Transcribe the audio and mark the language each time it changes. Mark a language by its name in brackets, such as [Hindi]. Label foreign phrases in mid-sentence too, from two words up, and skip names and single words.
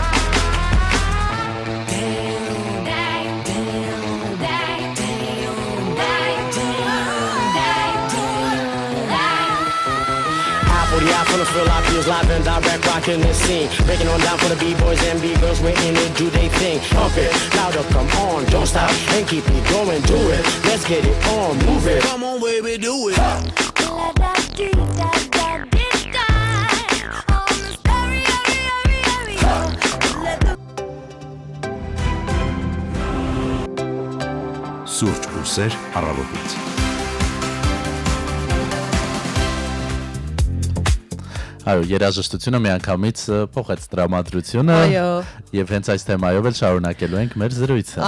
[English] Damn, damn, damn, damn, damn, damn, damn. 40 full of feel I feels live and direct rocking this scene. Breaking on down for the B-boys and B-girls, we're in it, do they thing. Pump it, louder, come on, don't stop and keep it going, do it. Let's get it on, move it. Come on, baby, do it. [Armenian] Սուրճ ուսեր առավոտից։ Այո, երաժշտությունը միանգամից փոխեց տրամադրությունը եւ հենց այս թեմայով էլ շարունակելու ենք մեր զրույցը։